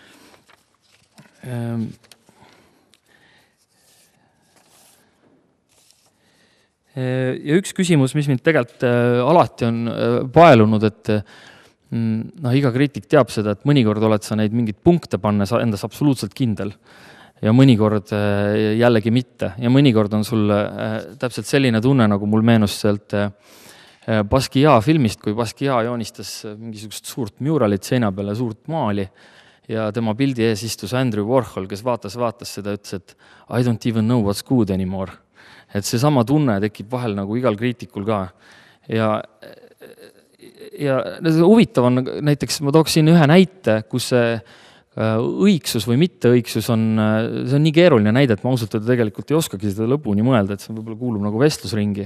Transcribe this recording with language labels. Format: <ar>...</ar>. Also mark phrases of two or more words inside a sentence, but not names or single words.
<et>Ja üks küsimus, mis mind tegelikult alati on paelunud, et iga kriitik teab seda, et mõnikord oled sa neid mingid punkte pannes endas absoluutselt kindel ja mõnikord jällegi mitte. Ja mõnikord on sul täpselt selline tunne, nagu mul meenus sealt Basquiat filmist, kui Basquiat joonistas mingisugust suurt muralit seina peale, suurt maali ja tema pildi ees istus Andrew Warhol, kes vaatas seda, ütles, et</et> <en>I don't even know what's good anymore.</en> <et>Et see sama tunne tekib vahel nagu igal kriitikul ka. Ja huvitav on, näiteks ma tooksin ühe näite, kus see õigsus või mitteõigsus see on nii keeruline näide, et ma ausalt öelda tegelikult ei oskagi seda lõpuni mõelda, et see võib-olla kuulub nagu vestlusringi.</et>